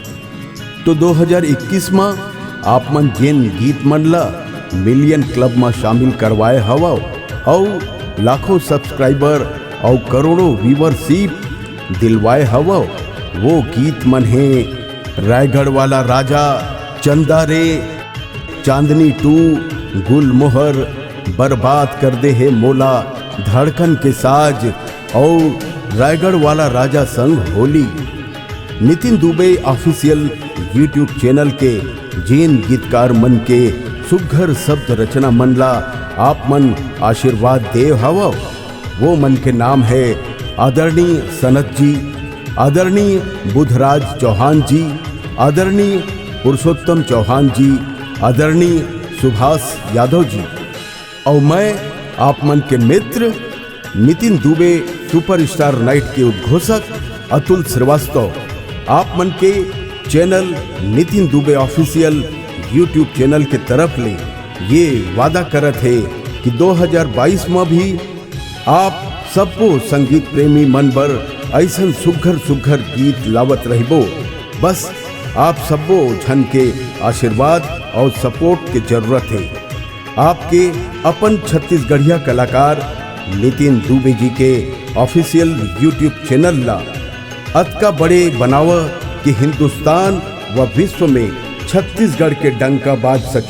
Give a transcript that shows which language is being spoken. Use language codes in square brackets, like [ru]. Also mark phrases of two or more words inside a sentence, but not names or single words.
[hne] तो 2021 में आप मन जेन गीत मन ला मिलियन क्लब में शामिल करवाए हवा और लाखों सब्सक्राइबर और करोड़ों व्यूवरशिप दिलवाए हवा, वो गीत मन है रायगढ़ वाला राजा, चंदा रे, चांदनी 2, गुलमोहर, बर्बाद कर दे है मोला, धड़कन के साज और रायगढ़ वाला राजा संग होली। नितिन दुबे ऑफिशियल यूट्यूब चैनल के जेन गीतकार मन के सुघर शब्द रचना मन ला आप मन आशीर्वाद दे हवा, वो मन के नाम है आदरणीय सनत जी, आदरणीय बुधराज चौहान जी, आदरणीय पुरुषोत्तम चौहान जी, आदरणीय सुभाष यादव जी और मैं आप मन के मित्र नितिन दुबे सुपरस्टार नाइट के उद्घोषक अतुल श्रीवास्तव आप मन के चैनल नितिन दुबे ऑफिशियल यूट्यूब चैनल के तरफ ले ये वादा करत है कि 2022 में भी आप सबको संगीत प्रेमी मन बर ऐसन सुघर सुघर गीत लावत रहिबो। बस आप सबो झन के आशीर्वाद और सपोर्ट की जरूरत है। आपके अपन छत्तीसगढ़िया कलाकार नितिन दुबे जी के ऑफिशियल यूट्यूब चैनल ला अतका बड़े बनाव कि हिंदुस्तान व विश्व में छत्तीसगढ़ के डंका बाज सके।